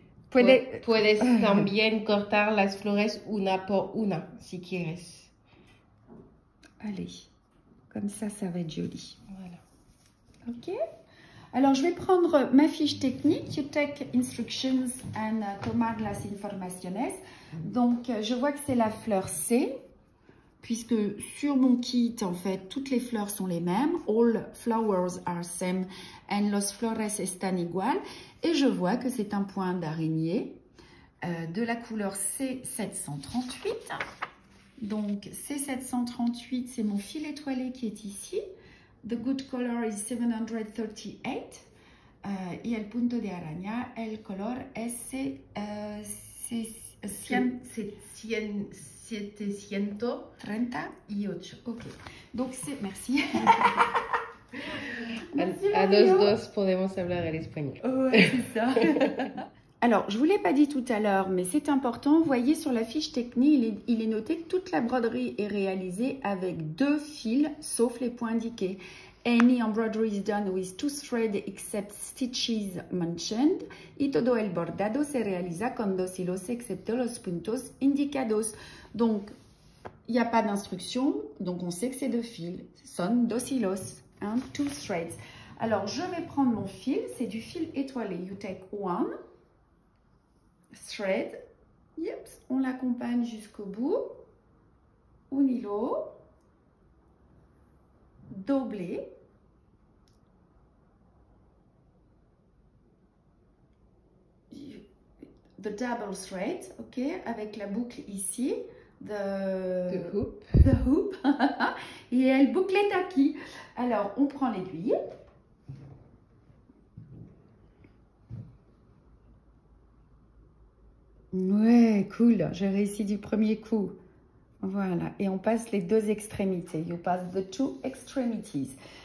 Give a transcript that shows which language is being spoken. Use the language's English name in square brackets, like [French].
[Spanish] Puedes también cortar las flores una por una, si quieres. [French] Allez, comme ça va être joli. Voilà. Ok. Alors, je vais prendre ma fiche technique. [English] You take instructions and [Spanish] tomar las informaciones. [French] Donc, je vois que c'est la fleur C. puisque sur mon kit, en fait, toutes les fleurs sont les mêmes. [English] All flowers are same and [Spanish] los flores están igual. [French] Et je vois que c'est un point d'araignée de la couleur C738. Donc, C738, c'est mon fil étoilé qui est ici. [English] The good color is 738. [Spanish] Y el punto de araña, el color es 738. [French] Ok. Donc, c'est... Merci. [Spanish] A dos podemos hablar el español. [French] Ouais, c'est ça. Alors, je ne vous l'ai pas dit tout à l'heure, mais c'est important. Vous voyez sur la fiche technique, il est noté que toute la broderie est réalisée avec 2 fils, sauf les points indiqués. [English] Any embroidery is done with 2 threads except stitches mentioned. [Spanish] Y todo el bordado se realiza con 2 hilos excepto los puntos indicados. [French] Donc, il n'y a pas d'instruction, donc on sait que c'est 2 fils. [Spanish] Son 2 hilos, [English] 2 threads. [French] Alors, je vais prendre mon fil, c'est du fil étoilé. [English] You take 1 thread, yep, [French] on l'accompagne jusqu'au bout, [Spanish] un hilo, [French] doublé, [English] the double thread, [French] ok, avec la boucle ici, [English] the hoop, [French] et elle bouclette à qui? Alors, on prend l'aiguille. Ouais, cool, j'ai réussi du premier coup. Voilà, et on passe les 2 extrémités. [English] You pass the 2 extremities.